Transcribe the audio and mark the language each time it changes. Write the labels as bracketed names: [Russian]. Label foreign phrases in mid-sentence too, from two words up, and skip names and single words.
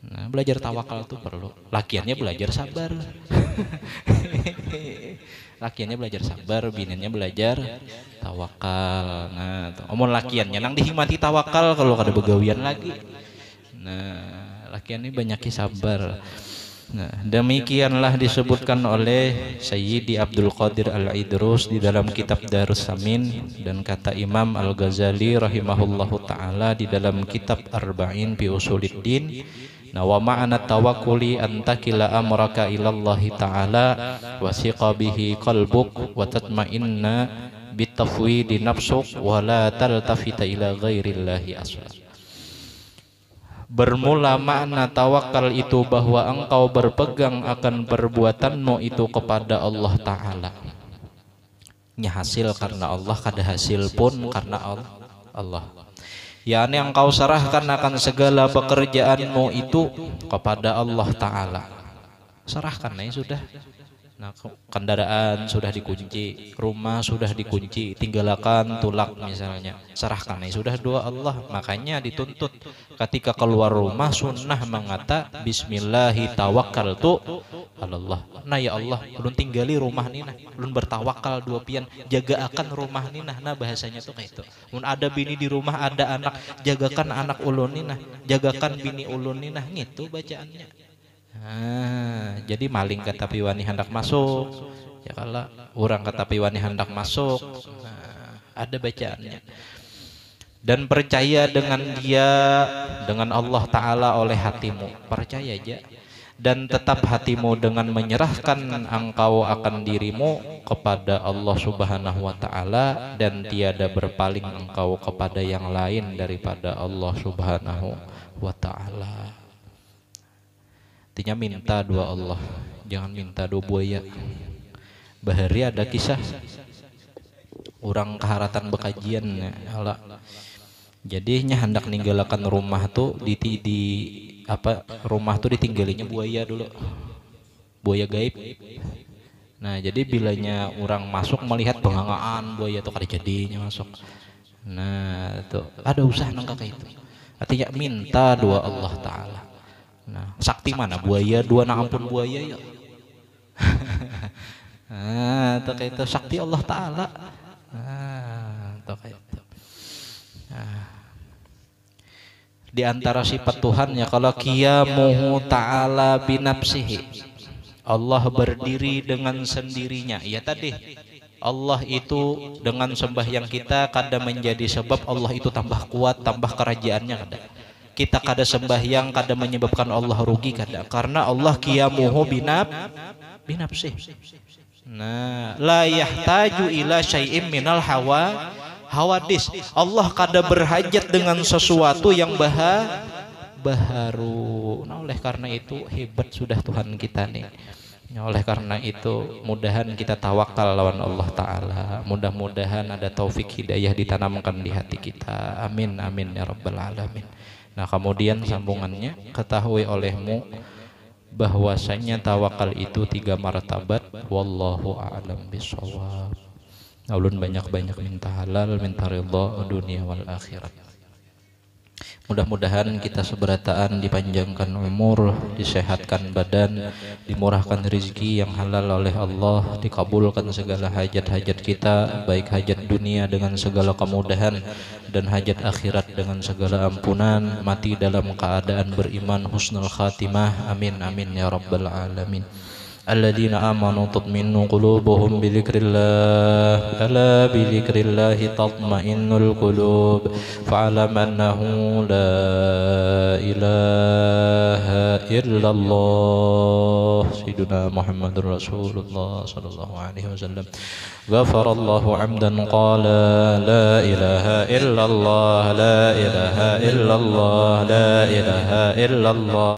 [Banjar] Nah, belajar tawakal tuh perlu. Lakiannya belajar sabar. Lakiannya belajar sabar, biniannya belajar tawakal. Nah, omong lakiannya nang dihimati tawakal kalau kada begawian lagi. Nah, lakiannya banyaki sabar. [Indonesian] Nah, demikianlah disebutkan oleh Sayyidi Abdul Qadir Al-Idrus di dalam kitab Darus Samin, dan kata Imam Al-Ghazali [Arabic] رحمه الله تعالى [Indonesian] di dalam kitab Arba'in fi Usuluddin. [Arabic] Nah, وما معنى التوكل أن تتكل أمرك إلى الله تعالى وثق به قلبك وتطمئن بتفويض نفسك ولا تلتفت إلى غير الله أصلا. [Malay] Bermula makna tawakal itu bahwa engkau berpegang akan perbuatanmu itu kepada Allah Ta'ala. [Banjar] Nya hasil karena Allah, kada hasil pun karena Allah. [Malay] yakni engkau serahkan akan segala pekerjaanmu itu kepada Allah Ta'ala. [Indonesian] Serahkan ya sudah. [Banjar] Nah, kendaraan sudah dikunci, rumah sudah dikunci, tinggalkan tulak misalnya, serahkan ya sudah doa Allah. [Indonesian] Makanya dituntut ketika keluar rumah sunnah mengata [Arabic] بسم الله توكلت الله. [Banjar] Nah ya Allah, ulun tinggali rumah nina, ulun bertawakal dua pian, jaga akan rumah nina. Nah bahasanya tuh kayak itu. Mun ada bini di rumah, ada anak, jagakan anak ulun nina, jagakan bini ulun nina, gitu bacaannya. Jadi maling ke tapi wani hendak masuk, ya kalau orang ke tapi wani hendak masuk, ada bacaannya. [Malay] Dan percaya dengan dia, dengan Allah Ta'ala oleh hatimu, percaya aja. Dan tetap hatimu dengan menyerahkan engkau akan dirimu kepada Allah [Arabic] سبحانه وتعالى, [Malay] dan tiada berpaling engkau kepada yang lain daripada Allah [Arabic] سبحانه وتعالى. [Banjar] Artinya minta dua Allah, jangan minta dua buaya. Bahari ada kisah orang keharatan bekajian ya, jadinya hendak ninggalakan rumah tuh di rumah tuh ditinggalinya buaya dulu, buaya gaib. Nah jadi bilanya orang masuk melihat pengangaan buaya tuh kada jadinya masuk. Nah tuh ada usaha nangka kayak itu. Artinya minta dua Allah Ta'ala. Nah, sakti mana buaya dua, na ampun buaya ya. Itu kayak itu sakti Allah Ta'ala. Itu kayak itu. [Indonesian] Di antara sifat Tuhan ya kalau [Arabic] قيامه تعالى بنفسه, [Indonesian] Allah berdiri dengan sendirinya. [Banjar] Ya tadi Allah itu dengan sembahyang kita kada menjadi sebab Allah itu tambah kuat, tambah kerajaannya kada. Kita kada sembahyang kada menyebabkan Allah rugi kada, karena Allah [Arabic] قيامه بنفسه. [Banjar] Nah, [Arabic] لا يحتاج إلى شيء من الحوادث. [Banjar] Allah kada berhajat dengan sesuatu yang baharu. Nah, oleh karena itu hebat sudah Tuhan kita nih. Oleh karena itu mudahan kita tawakal lawan Allah Ta'ala. [Indonesian] Mudah-mudahan ada taufik hidayah ditanamkan di hati kita. [Arabic] آمين آمين يا رب العالمين. [Indonesian] Nah kemudian sambungannya, ketahui olehmu bahwasanya tawakal itu 3 martabat. [Arabic] والله أعلم بالصواب. [Banjar] Ulun banyak-banyak minta halal, minta ridha [Arabic] دنيا والآخرة. [Indonesian] Mudah-mudahan kita seberataan dipanjangkan umur, disehatkan badan, dimurahkan rezeki yang halal oleh Allah, dikabulkan segala hajat-hajat kita, baik hajat dunia dengan segala kemudahan dan hajat akhirat dengan segala ampunan, mati dalam keadaan beriman, [Arabic] حسن الخاتمة. آمين آمين يا رب العالمين. الذين آمنوا تطمئن قلوبهم بذكر الله ألا بذكر الله تطمئن القلوب فاعلم أنه لا إله إلا الله سيدنا محمد رسول الله صلى الله عليه وسلم غفر الله عمدا قال لا إله إلا الله لا إله إلا الله لا إله إلا الله